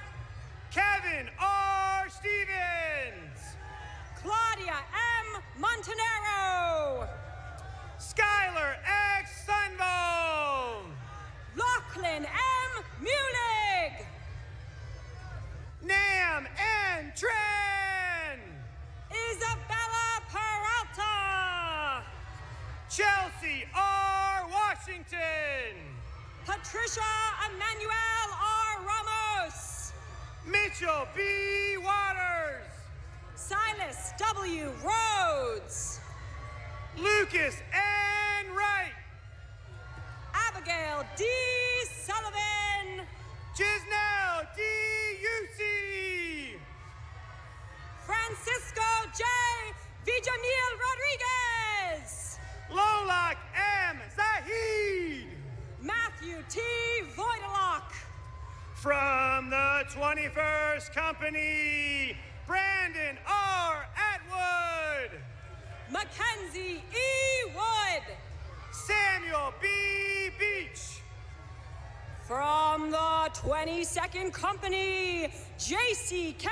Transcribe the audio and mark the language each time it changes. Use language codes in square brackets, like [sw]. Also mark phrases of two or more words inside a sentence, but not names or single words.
[en] Kevin R. Stevens. Claudia M. Montanaro. Skylar X. Sunbone. Lachlan M. Munig. Nam N. Tran. Isabella Peralta. Chelsea R. Washington. Patricia Emmanuel R. Ramos. Mitchell B. Waters. Silas W. Rhodes. Lucas N. Wright. Abigail D. Sullivan. Gisnell D. Yusi. Francisco J. Villamil Rodriguez. Lolak M. Zahid. Matthew T. Voidelock. From the 21st Company, Brandon R. Atwood. Mackenzie E. Wood. Samuel B. Beach. From the 22nd Company, J.C.K.